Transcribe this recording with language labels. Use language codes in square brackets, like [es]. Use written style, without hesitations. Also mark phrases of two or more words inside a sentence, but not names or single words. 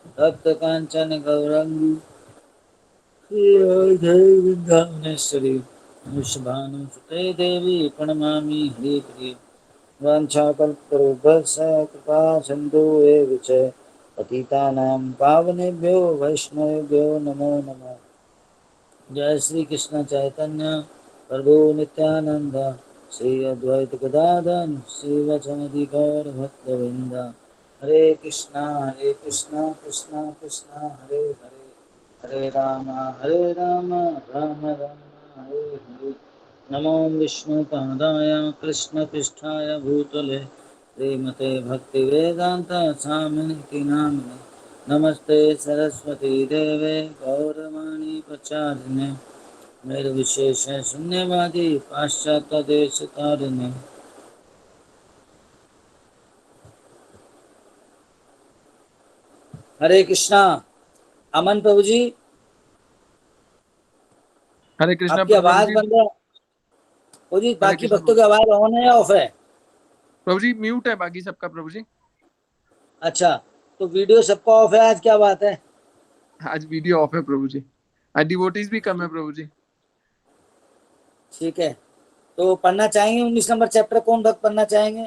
[sa] तप्त कांचन गौरंगी वृंदावनेश्वरी वृषभानुसुते देवी प्रणमामि हरिप्रिये वाञ्छाकल्पतरुभ्यश्च कृपा सिन्धु एव च पतितानां पावनेभ्यो वैष्णवेभ्यो नमो नमः। जय श्री कृष्ण चैतन्य प्रभु नित्यानंद श्री अद्वैत गदाधर श्रीवचनधि गौर भक्तवृंद हरे कृष्णा कृष्णा कृष्णा हरे हरे हरे राम राम राम हरे हरे। नमो विष्णुपादाय कृष्णपृष्ठाय भूतले श्रीमते भक्तिवेदांत स्वामिनिति नामिने नमस्ते सरस्वती देवे गौरवाणी प्रचारिणे निर्विशेष शून्यवादी पाश्चात्य देश तारिणे। [hi] हरे कृष्णा। अमन प्रभु जी, हरे कृष्णा आपकी प्रभु आवाज जी। बंद है। प्रभु जी, हरे बाकी कृष्णा भक्तों की आवाज ऑन है या ऑफ है? प्रभु जी, म्यूट है बाकी सबका प्रभु जी। अच्छा, तो वीडियो सबका ऑफ है आज, क्या बात है? आज वीडियो ऑफ है प्रभु जी। आज डिवोटीज भी कम है प्रभु जी। ठीक है, तो पढ़ना चाहेंगे 19 नंबर चैप्टर, कौन भक्त पढ़ना चाहेंगे?